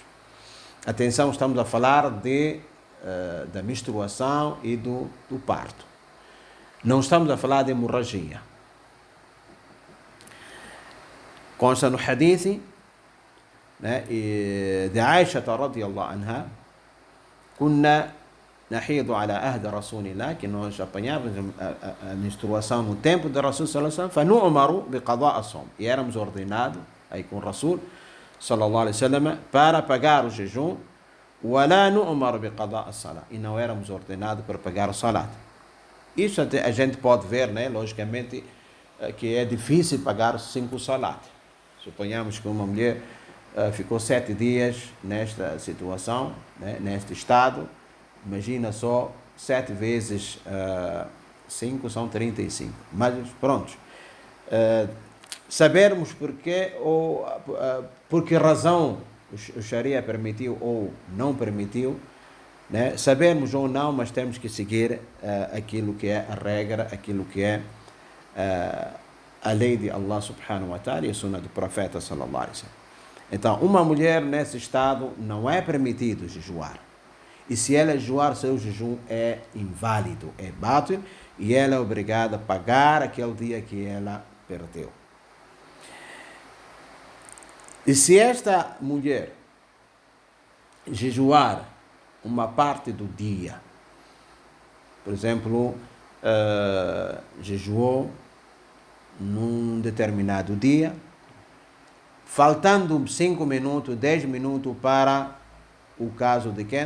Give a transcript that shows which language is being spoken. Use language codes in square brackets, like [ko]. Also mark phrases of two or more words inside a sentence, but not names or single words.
[pt] Atenção, estamos a falar da menstruação e do parto. Não estamos a falar de hemorragia. Consta no hadith, né, de Aisha [ar] رضي الله عنها, كنا نحيض على عهد رسول الله, [pt] que nós apanhávamos a menstruação no tempo de Rasul [ar] صلى الله عليه وسلم, فنؤمر بقضاء الصوم, [pt] e éramos ordenados aí com Rasul [ar] صلى الله عليه وسلم [pt] para pagar o jejum, [ar] ولا نؤمر بقضاء الصلاة, [pt] e não éramos ordenados para pagar o salat. Isso a gente pode ver, né, logicamente, que é difícil pagar os 5 salat. Suponhamos que uma mulher ficou 7 dias nesta situação, né, neste estado. Imagina só, 7 vezes 5 são 35. Mas pronto, sabermos por que razão o Sharia permitiu ou não permitiu, né? Sabemos ou não, mas temos que seguir aquilo que é a regra, aquilo que é a lei de Allah [ar] سبحانه وتعالى [pt] e a sunna do profeta [ar] صلى الله عليه وسلم. [pt] Então, uma mulher nesse estado não é permitido jejuar. E se ela jejuar, seu jejum é inválido, é bátil, e ela é obrigada a pagar aquele dia que ela perdeu. E se esta mulher jejuar uma parte do dia, por exemplo, jejuou num determinado dia, faltando 5 minutos, 10 minutos para o caso de quem?